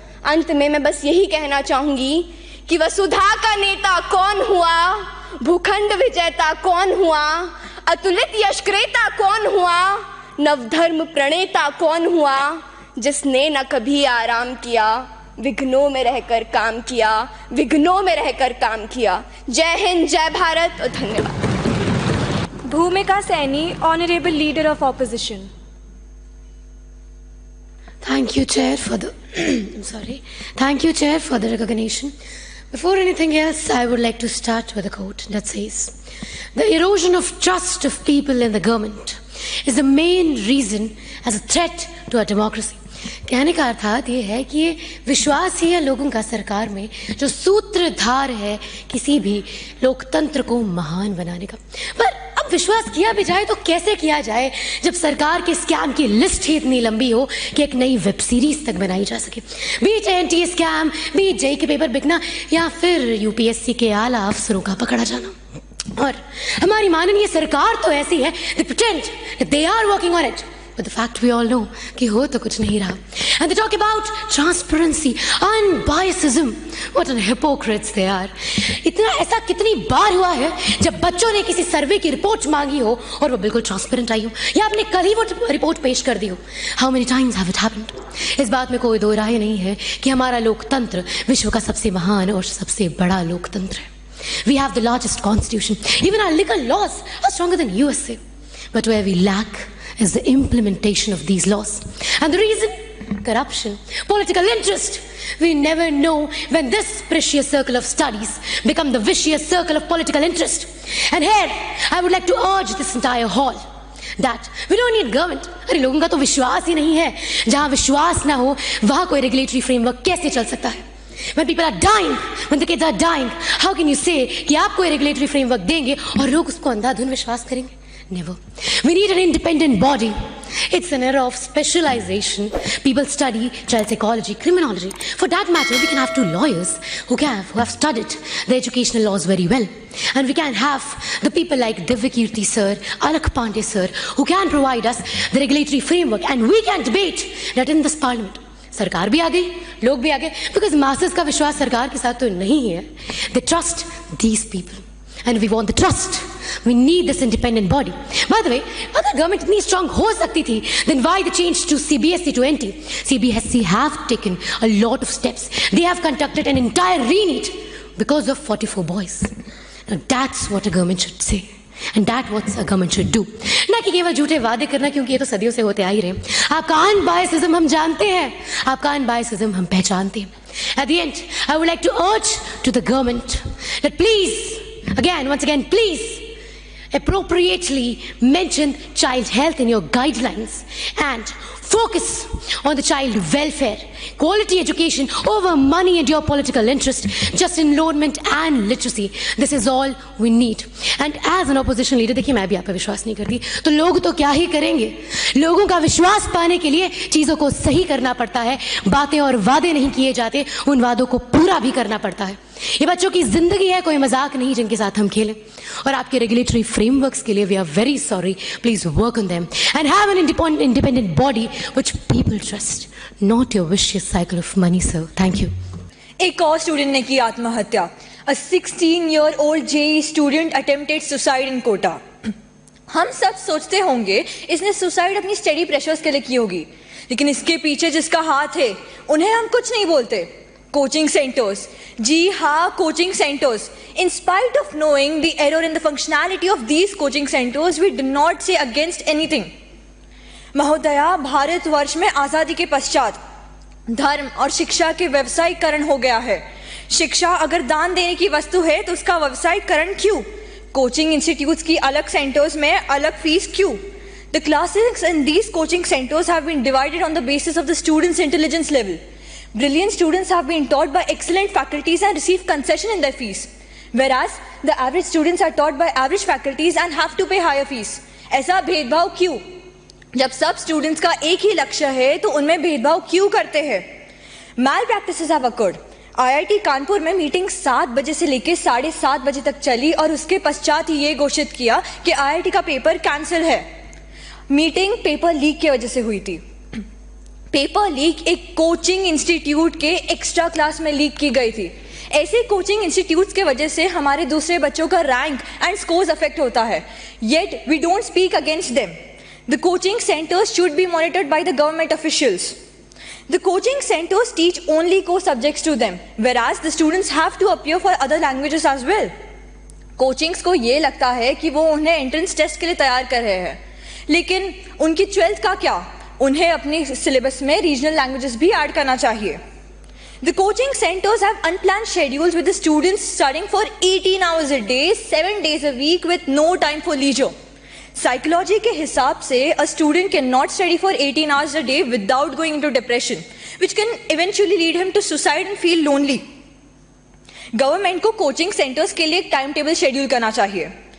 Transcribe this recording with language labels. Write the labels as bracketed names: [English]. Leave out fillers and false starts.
[Hindi] अंत में मैं बस यही कहना चाहूंगी कि वसुधा का नेता कौन हुआ, भूखंड विजेता कौन हुआ, अतुलित यशक्रेता कौन हुआ, नवधर्म प्रणेता कौन हुआ, जिसने न कभी आराम किया, विघ्नों में रहकर काम किया, विघ्नों में रहकर काम किया। जय हिंद, जय भारत और धन्यवाद। [English] Bhumika Saini, honourable leader of opposition. Thank you, Chair, for the Thank you, Chair, for the recognition. Before anything else, I would like to start with a quote that says, "The erosion of trust of people in the government is the main reason as a threat to our democracy." [Hindi] कहने का अर्थात ये है कि ये विश्वास ही है लोगों का सरकार में, जो सूत्रधार है किसी भी लोकतंत्र को महान बनाने का। पर अब विश्वास किया भी जाए तो कैसे किया जाए जब सरकार के स्कैम की लिस्ट ही इतनी लंबी हो कि एक नई वेब सीरीज तक बनाई जा सके। बीच एनटी स्कैम, बीच जेई के पेपर बिकना, या फिर यूपीएससी के आला अफसरों का पकड़ा जाना। और हमारी माननीय सरकार तो ऐसी है, [English] they pretend that they are working on it, but the fact we all know [Hindi] कि हो तो कुछ नहीं रहा। [English] And they talk about transparency, unbiasedism. What an hypocrites they are. [Hindi] इतना ऐसा कितनी बार हुआ है जब बच्चों ने किसी सर्वे की रिपोर्ट मांगी हो और वो बिल्कुल ट्रांसपेरेंट आई हो, या आपने कल ही वो रिपोर्ट पेश कर दी हो। [English] How many times have it happened? [Hindi] इस बात में कोई दो राय नहीं है कि हमारा लोकतंत्र विश्व का सबसे महान और सबसे बड़ा लोकतंत्र है। [English] We have the largest constitution. Even our legal laws are stronger than USA. But where we lack is the implementation of these laws. And the reason? Corruption, political interest. We never know when this precious circle of studies become the vicious circle of political interest. And here, I would like to urge this entire hall that we don't need government. [Hindi] अरे लोगों का तो विश्वास ही नहीं है। जहाँ विश्वास ना हो वहाँ कोई रेगुलेटरी फ्रेमवर्क कैसे चल सकता है? [English] When people are dying, when the kids are dying, how can you say [Hindi] कि आप कोई [English] regulatory framework [Hindi] देंगे और लोग उसको अंधाधुन विश्वास करेंगे? [English] Never. We need an independent body. It's an era of specialization. People study child psychology, criminology. For that matter, we can have two lawyers who have studied the educational laws very well. And we can have the people like Divyakirti sir, Alakh Pandey sir, who can provide us the regulatory framework, and we can debate that in this parliament. [Hindi] सरकार भी आ गई, लोग भी आ गए, [English] because [Hindi] masses का विश्वास सरकार के साथ तो नहीं है. [English] They trust these people. And we want the trust. We need this independent body. By the way, [Hindi] अगर [English] government [Hindi] इतनी [English] strong [Hindi] हो सकती थी, [English] then why the change to CBSE to NT? CBSE have taken a lot of steps. They have conducted an entire re-NEET because of 44 boys. Now that's what a government should say. And that's what a government should do. [Hindi] ना कि केवल झूठे वादे करना, क्योंकि ये तो सदियों से होते आ ही रहे हैं. आपका अनबायसिज्म हम जानते हैं, आपका अनबायसिज्म हम पहचानते हैं. [English] At the end, I would like to urge to the government that please, once again, please appropriately mention child health in your guidelines and focus on the child welfare, quality education over money and your political interest, just enrollment and literacy. This is all we need. And as an opposition leader, [Hindi] देखिए मैं भी आप पे विश्वास नहीं करती, तो लोग तो क्या ही करेंगे. लोगों का विश्वास पाने के लिए चीजों को सही करना पड़ता है. बातें और वादे नहीं किए जाते, उन वादों को पूरा भी करना पड़ता है. ये बच्चों की जिंदगी है, कोई मजाक नहीं जिनके साथ हम खेलें. और आपके रेगुलेटरी फ्रेमवर्क्स के लिए [English] We are very sorry. Please work on them and have an independent body which people trust, not your vicious cycle of money sir. Thank you. [Hindi] एक और स्टूडेंट ने की आत्महत्या. [English] A 16-year-old JEE student attempted suicide in Kota. [Hindi] हम सब सोचते होंगे इसने सुसाइड अपनी स्टडी प्रेशर्स के लिए की होगी, लेकिन इसके पीछे जिसका हाथ है उन्हें हम कुछ नहीं बोलते. Coaching centres. जी हाँ, coaching centres. [English] In spite of knowing the error in the functionality of these coaching centers, we do not say against anything. [Hindi] महोदया, भारतवर्ष में आजादी के पश्चात धर्म और शिक्षा के व्यवसायीकरण हो गया है. शिक्षा अगर दान देने की वस्तु है तो उसका व्यवसायीकरण क्यों? कोचिंग इंस्टीट्यूट्स की अलग सेंटर्स में अलग फीस क्यों? [English] The classes in these coaching centers have been divided on the basis of the students' intelligence level. Brilliant students have been taught by excellent faculties and receive concession in their fees, whereas the average students are taught by average faculties and have to pay higher fees. [Hindi] ऐसा भेदभाव क्यों? जब सब students का एक ही लक्ष्य है तो उनमें भेदभाव क्यों करते हैं? [English] Malpractices have occurred. [Hindi] IIT Kanpur में मीटिंग 7 बजे से लेकर 7:30 बजे तक चली और उसके पश्चात ही ये घोषित किया कि IIT का पेपर कैंसिल है. मीटिंग पेपर लीक की वजह से हुई थी. पेपर लीक एक कोचिंग इंस्टीट्यूट के एक्स्ट्रा क्लास में लीक की गई थी. ऐसे कोचिंग इंस्टीट्यूट्स के वजह से हमारे दूसरे बच्चों का रैंक एंड स्कोर्स अफेक्ट होता है. [English] Yet we don't speak against them. The coaching centres should be monitored by the government officials. The coaching centers teach only core subjects to them, whereas the students have to appear for other languages as well. [Hindi] Coachings को ये लगता है कि वो उन्हें entrance test के लिए तैयार कर रहे हैं, लेकिन उनकी 12th का क्या? उन्हें अपनी सिलेबस में रीजनल लैंग्वेजेस भी ऐड करना चाहिए. [English] The coaching centers have unplanned schedules with the students studying for 18 hours a day, 7 days a week with no time for leisure. Psychology [Hindi] के हिसाब से [English] a student cannot study for 18 hours a day without going into depression, which can eventually lead him to suicide and feel lonely. [Hindi] Government को coaching centers के लिए एक time table schedule करना चाहिए.